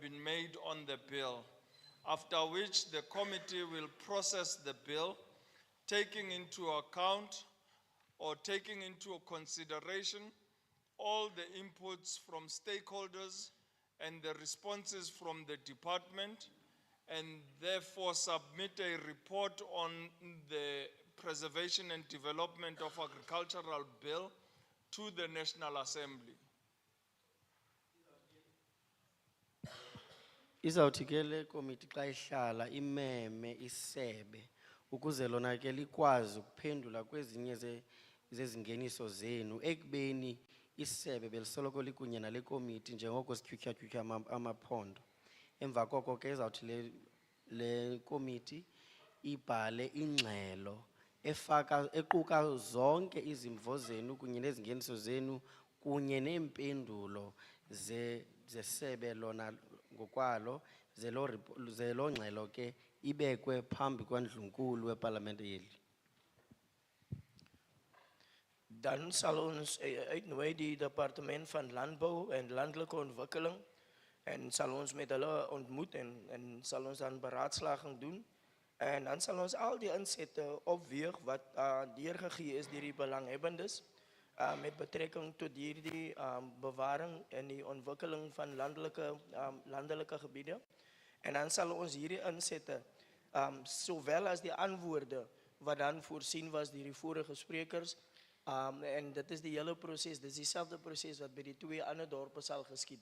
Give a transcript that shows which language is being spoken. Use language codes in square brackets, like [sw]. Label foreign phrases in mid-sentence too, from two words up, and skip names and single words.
[en] been made on the bill, after which the committee will process the bill, taking into account or taking into consideration all the inputs from stakeholders and the responses from the department, and therefore submit a report on the preservation and development of agricultural bill to the National Assembly. [xh] Izawuthi ke le committee xa ihlala imeme isebe ukuze lona ke likwazi ukuphendula kwezinye zezingeniso zenu ekubeni isebe belisoloko likunye nale committee njengoko sityhutyha amaphondo. Emva koko ke izawuthi le committee ibhale ingxelo equka zonke izimvo zenu kunye nezingeniso zenu kunye neempendulo zesebe lona ngokwalo zelo ngxelo ke ibekwe phambi kwandlunkulu weparlamente yeli. [af] Dan sal ons uitnooi die departement van landbou en landelike ontwikkeling en sal ons met hulle ontmoet en sal ons dan beraadslaging doen en dan sal ons al die insette opweeg wat deurgegee is deur die belanghebbendes met betrekking tot hierdie bewaring en die ontwikkeling van landelike gebiede en dan sal ons hierdie insette sowel as die antwoorde wat dan voorsien was deur die vorige sprekers en dit is die hele proses, dit is dieselfde proses wat by die twee ander dorpe sal geskied.